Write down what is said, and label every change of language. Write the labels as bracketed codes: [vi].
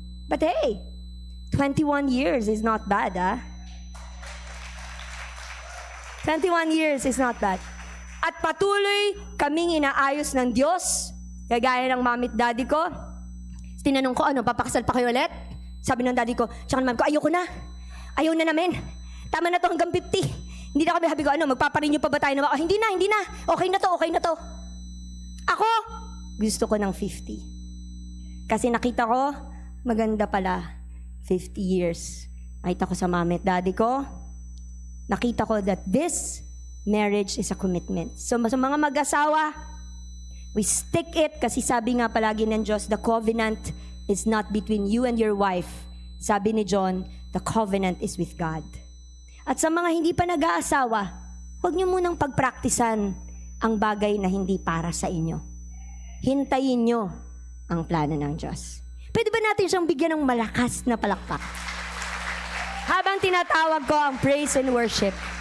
[en] But hey, 21 years is not bad, 21 years is not bad. [tl] At patuloy kaming inaayos ng Diyos, kagaya ng mami at daddy ko. Tinanong ko, papakasal pa kayo ulit? Sabi ng daddy ko, tsaka ng mami ko, ayoko na. Ayaw na namin. Tama na to hanggang 50. Hindi na kami, sabi ko, magpaparinyo pa ba tayo na? Hindi na. Okay na to. Ako, gusto ko ng 50. Kasi nakita ko, maganda pala, 50 years. Nakita ko sa mami at daddy ko, nakita ko [en] that this marriage is a commitment. So [tl] sa mga mag-asawa, [en] we stick it [tl] kasi sabi nga palagi ng Diyos, [en] the covenant is not between you and your wife. [tl] Sabi ni [en] John, the covenant is with God. [tl] At sa mga hindi pa nag-aasawa, huwag niyo munang pagpraktisan ang bagay na hindi para sa inyo. Hintayin niyo ang plano ng Diyos. Pwede ba natin siyang bigyan ng malakas na palakpak? Habang tinatawag ko ang praise and worship.